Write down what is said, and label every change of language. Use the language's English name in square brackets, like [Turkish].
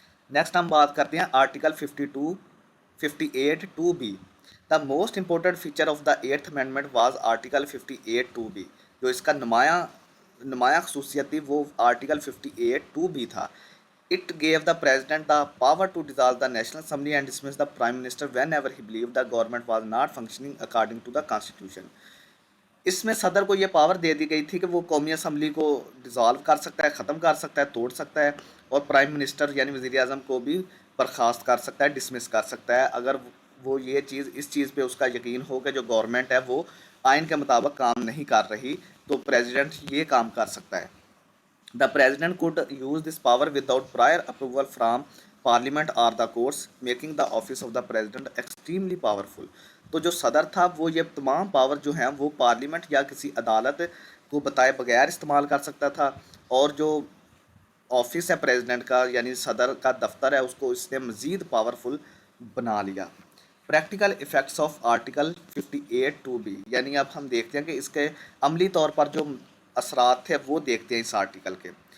[Urdu] Next ہم بات کرتے ہیں article 58(2)(b). [English] The most important feature of the 8th amendment was article 58(2)(b). [Urdu] جو اس کا نمایاں خصوصیت تھی وہ آرٹیکل 58(2)(b) تھا. [English] It gave the president the power to dissolve the National Assembly and dismiss the Prime Minister whenever he believed the government was not functioning according to the Constitution. [Urdu] اس میں صدر کو یہ پاور دے دی گئی تھی کہ وہ قومی اسمبلی کو ڈیزالو کر سکتا ہے, ختم کر سکتا ہے, توڑ سکتا ہے, اور پرائم منسٹر یعنی وزیر اعظم کو بھی برخاست کر سکتا ہے, ڈسمس کر سکتا ہے, اگر وہ یہ چیز اس چیز پہ اس کا یقین ہو کہ جو گورنمنٹ ہے وہ آئین کے مطابق کام نہیں کر رہی, تو پریزیڈنٹ یہ کام کر سکتا ہے. [English] The president could use this power without prior approval from parliament or the courts, making the office of the president extremely powerful. [Urdu] تو جو صدر تھا وہ یہ تمام پاور جو ہیں وہ پارلیمنٹ یا کسی عدالت کو بتائے بغیر استعمال کر سکتا تھا, اور جو آفس ہے پریزیڈنٹ کا یعنی صدر کا دفتر ہے اس کو اس نے مزید پاورفل بنا لیا. [English] Practical effects of article 58(2)(b). [Urdu] یعنی اب ہم دیکھتے ہیں کہ اس کے عملی طور پر جو اثرات تھے وہ دیکھتے ہیں اس آرٹیکل کے.